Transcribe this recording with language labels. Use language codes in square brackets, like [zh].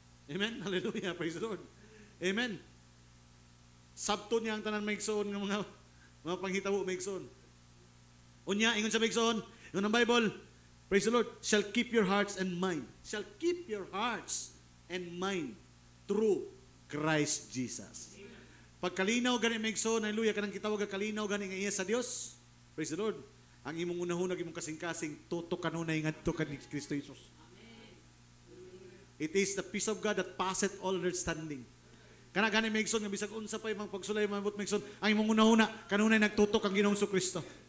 [en] Amen. Hallelujah. Praise the Lord. Amen. [ceb] Sabto niya ang tanan maigsoon nga mga panghitabo maigsoon. Unya ingon sa maigsoon, ingon ang Bible, [en] praise the Lord, shall keep your hearts and mind. Shall keep your hearts and mind through Christ Jesus. [ceb] Pagkalinaw gani maigsoon, hallelujah, kanang kitawag kalinaw gani nga iya sa Dios. Praise the Lord. Ang imong unahunag imong kasing-kasing tutok kanunay ngadto kan Kristo Jesus. [en] It is the peace of God that passeth all understanding. [ceb] Kana gani maigsoon nga bisag unsa pa imong pagsulay mabot maigsoon, ang imong unahuna kanunay nagtutok ang Ginoong Kristo.